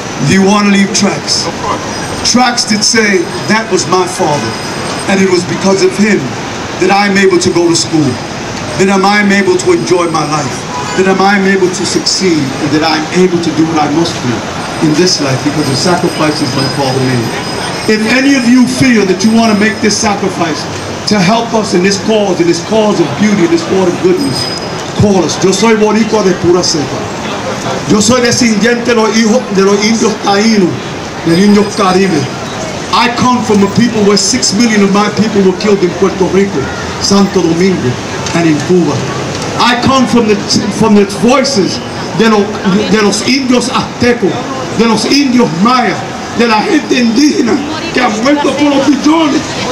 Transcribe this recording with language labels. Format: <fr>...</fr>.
<en>Do you want to leave tracks? Tracks that say, that was my father, and it was because of him that I'm able to go to school, that I'm able to enjoy my life, that I'm able to succeed, and that I'm able to do what I must do in this life because of sacrifices my father made. If any of you feel that you want to make this sacrifice to help us in this cause of beauty, in this cause of goodness, call us.</en> <es>Yo soy boricua de pura cepa. Yo soy descendiente de los indios taínos, del Indios Caribe.</es> <en>I come from a people where 6 million of my people were killed in Puerto Rico, Santo Domingo, and in Cuba. I come from the voices</en> <es>de los indios aztecos, de los indios mayas, de la gente indígena que han muerto por los billones.</es>